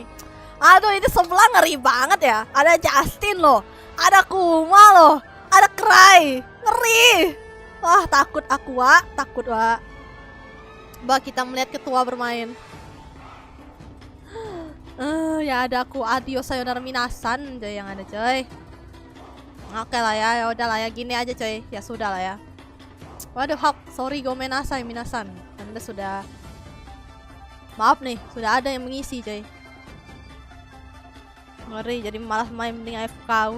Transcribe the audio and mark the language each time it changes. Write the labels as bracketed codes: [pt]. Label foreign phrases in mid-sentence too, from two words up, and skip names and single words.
[id] Aduh, ini sebelah ngeri banget ya. Ada Justin loh, ada Kuma loh, ada Cry, ngeri. Wah, takut aku, Wak. Bah, kita melihat ketua bermain. Ya ada aku, adios [ja] さようなら皆さん [id] coy, yang ada coy. Oke lah ya udah lah ya, gini aja coy. Ya sudah lah ya. Waduh, Hap, sorry [ja] ごめんなさい皆さん. [id] Anda sudah, maaf nih, sudah ada yang mengisi coy. Ngeri, jadi malas main, mending AFK.